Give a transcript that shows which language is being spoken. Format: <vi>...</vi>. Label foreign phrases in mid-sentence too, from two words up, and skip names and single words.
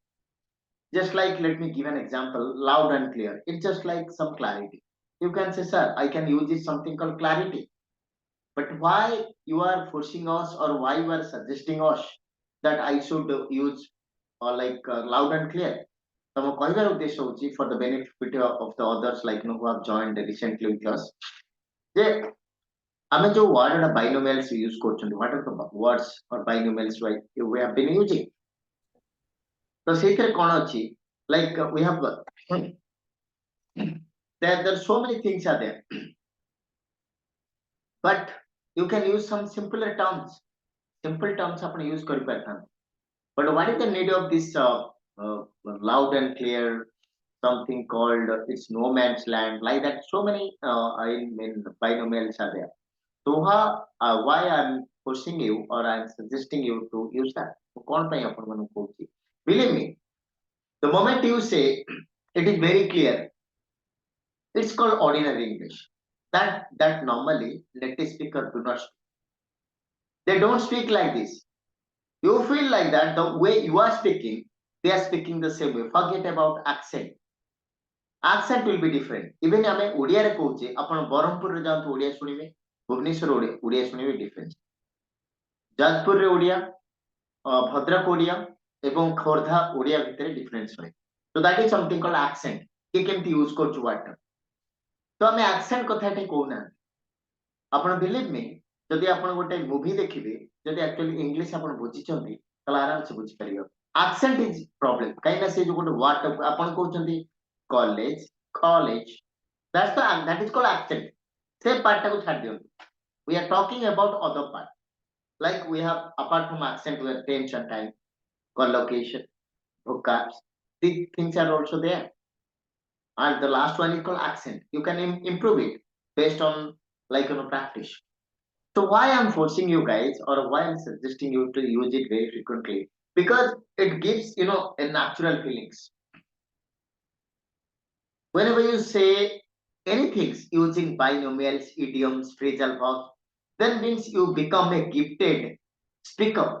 <en>Just like, let me give an example, loud and clear. It's just like some clarity. You can say, sir, I can use this something called clarity. But why you are forcing us or why you are suggesting us that I should use or loud and clear?</en> <or>ତମ କହିବାର ଉଦ୍ଦେଶ୍ୟ ହଉଛି</or> <en>for the benefit of the others like who have joined recently with us</en> <or>ଯେ ଆମେ ଯୋଉ word ଗୁଡା</or> <en>binomials use କରୁଛନ୍ତି what are the words or binomials right we have been using</en> <or>ତ ସେଇଥିରେ କଣ ଅଛି</or> <en>like we have there are so many things are there but you can use some simpler terms simple terms</en> <or>ଆପଣ use କରିପାରିଥାନ୍ତି</or> <en>but what is the need of this uh, loud and clear something called it's no man's land like that so many I mean binomials are there so why I'm pushing you or I'm suggesting you to use that so</en> <or>କଣ ପାଇଁ ଆପଣମାନଙ୍କୁ କହୁଛି</or> <en>believe me the moment you say it is very clear it's called ordinary English that normally native speaker do not speak. They don't speak like this. You feel like that the way you are speaking they are speaking the same way forget about accent accent will be different even</en> <or>ଆମେ ଓଡ଼ିଆରେ କହୁଛେ ଆପଣ ବ୍ରହ୍ମପୁରରେ ଯାଆନ୍ତୁ ଓଡ଼ିଆ ଶୁଣିବେ ଭୁବନେଶ୍ୱର ଓଡ଼ିଆ ଶୁଣିବେ difference ଯାଜପୁରରେ ଓଡ଼ିଆ ଭଦ୍ରକ ଓଡ଼ିଆ ଏବଂ ଖୋର୍ଦ୍ଧା ଓଡ଼ିଆ ଭିତରେ</or> <en>difference</en> <or>ରହେ</or> <en>so that is something called accent</en> <or>କି କେମିତି ୟୁଜ କରୁଛୁ ୱାର୍ଡ ତ ଆମେ accent କଥା ଏଠି କହୁନାହାନ୍ତି ଆପଣ</or> <en>believe me</en> <or>ଯଦି ଆପଣ ଗୋଟେ ମୁଭି ଦେଖିବେ ଯଦି actually ଇଂଲିଶ ଆପଣ ବୁଝିଛନ୍ତି ତାହେଲେ ଆରାମସେ ବୁଝିପାରିବେ</or> <en>accent is problem</en> <or>କାହିଁକି ନା ସେ ଯୋଉ ଗୋଟେ ୱାର୍ଡ ଆପଣ କହୁଛନ୍ତି</or> <en>college college that is called accent</en> <or>ସେ part ଟାକୁ ଛାଡି ଦିଅନ୍ତୁ we</or> <en>are talking about other part like we have apart from accent we have tense and time collocation hookups these things are also there and the last one is called accent you can improve it based on practice so why I'm forcing you guys or why I'm suggesting you to use it very frequently because it gives a natural feelings whenever you say anything using binomials, idioms, phrasal verbs, then means you become a gifted speaker.</en>